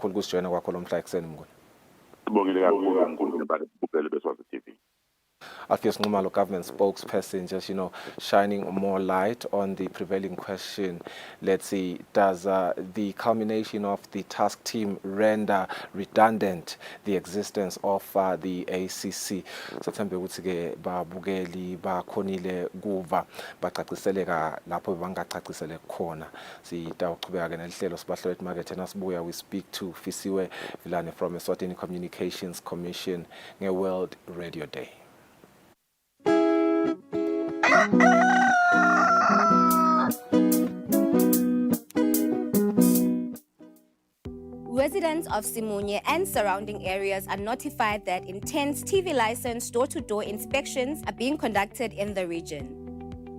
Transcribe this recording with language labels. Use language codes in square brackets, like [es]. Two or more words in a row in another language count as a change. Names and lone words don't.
[en] Alpheus Ngumalo, government spokesperson, just shining more light on the prevailing question. Let's see, does the culmination of the task team render redundant the existence of the ACC? [ss] Sathembe ukuthi ke babukeli bakhonile kuva bacaciseleka lapho bangacacisele khona. Sitawuchubeka ke nehlelo sibahlelo emarket nasibuya [en] we speak to Fisiwe Vilane from Eswatini Communications Commission [ss] nge World Radio Day. [en] Residents of Simunye and surrounding areas are notified that intense TV license door-to-door inspections are being conducted in the region.